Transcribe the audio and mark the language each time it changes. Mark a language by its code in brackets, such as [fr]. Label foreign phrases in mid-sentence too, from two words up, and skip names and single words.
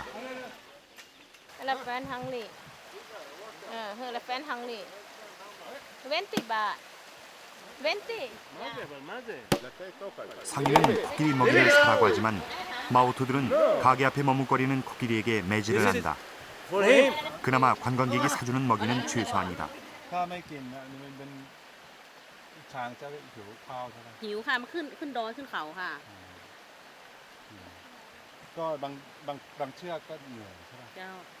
[en] Elephant hungry. Elephant hungry. 20 baht. 20. [ko] 상인은 코끼리 먹이를 사라고 하지만 마오토들은 가게 앞에 머뭇거리는 코끼리에게 매질을 한다. 그나마 관광객이 사주는 먹이는 최소한이다. [th] ถ้าไม่กินนะมันเป็นช้างจะหิวข้าวใช่ไหม หิวค่ะมันขึ้นดอยขึ้นเขาค่ะ ก็บางเชือกก็เหนื่อยใช่ไหม เจ้า